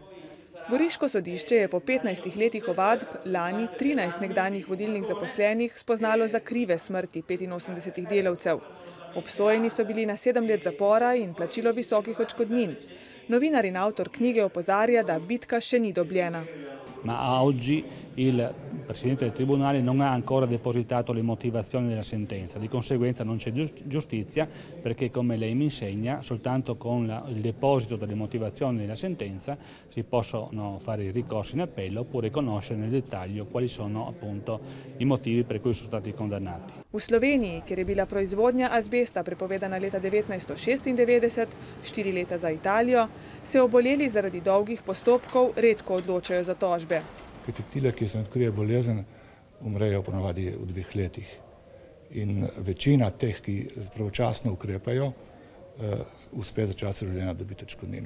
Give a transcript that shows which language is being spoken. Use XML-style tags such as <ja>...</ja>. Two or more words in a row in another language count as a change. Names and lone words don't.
<sl>Goriško sodišče je po 15 letih ovadb lani 13 nekdanjih vodilnih zaposlenih spoznalo za krive smrti 85 delavcev. Obsojeni so bili na 7 let zapora in plačilo visokih odškodnin. Novinar in avtor knjige opozarja, da bitka še ni dobljena.</sl> <it>Ma oggi il Presidente del Tribunale non ha ancora depositato le motivazioni della sentenza, di conseguenza non c'è giustizia perché, come lei mi insegna, soltanto con il deposito delle motivazioni della sentenza si possono fare i ricorsi in appello oppure conoscere nel dettaglio quali sono appunto i motivi per cui sono stati condannati.</it> <sl>V Sloveniji, kjer je bila proizvodnja azbesta prepovedana leta 1996, 4 leta za Italijo, se oboleli zaradi dolgih postopkov redko odločajo za tožbe. Tile, ki se odkrije bolezen, umrejo ponavadi v 2 letih. In večina teh, ki pravočasno ukrepajo, uspe za čas življenja dobiti odškodnino.</sl>